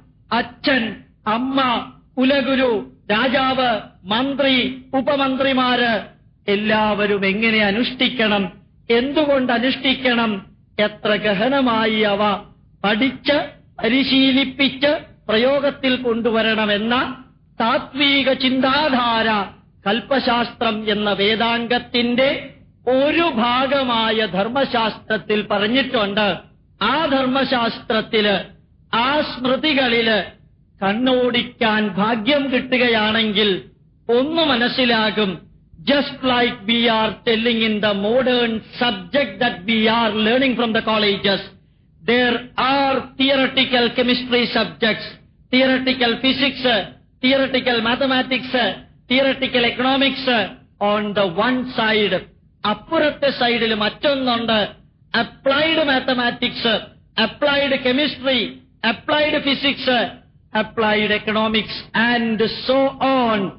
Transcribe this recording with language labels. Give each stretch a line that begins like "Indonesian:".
Malayalam: അച്ഛൻ, അമ്മ, കുലഗുരു, രാജാവ്, മന്ത്രി, ഉപമന്ത്രിമാര് എല്ലാവരും എങ്ങനെ അനുഷ്ഠിക്കണം, എന്തുകൊണ്ട് അനുഷ്ഠിക്കണം, എത്ര ഗഹനമായി അവ പഠിച്ച് പരിശീലിപ്പിച്ച് പ്രയോഗത്തിൽ കൊണ്ടുവരണമെന്ന താത്വിക ചിന്താധാര കൽപ്പശാസ്ത്രം എന്ന വേദാംഗത്തിന്റെ ഒരു ഭാഗമായ ധർമ്മശാസ്ത്രത്തിൽ പറഞ്ഞിട്ടുണ്ട്. ആ ധർമ്മശാസ്ത്രത്തില്, ആ സ്മൃതികളില് കണ്ണോടിക്കാൻ ഭാഗ്യം കിട്ടുകയാണെങ്കിൽ ഒന്ന് മനസ്സിലാകും.
English: Just like we are telling in the modern subject that we are learning from the colleges, there are theoretical chemistry subjects, theoretical physics, theoretical mathematics, theoretical economics on the one side.
Malayalam: അപ്പുറത്തെ സൈഡിൽ മറ്റൊന്നുണ്ട്.
English: Applied mathematics, applied chemistry, applied physics, applied economics and so on.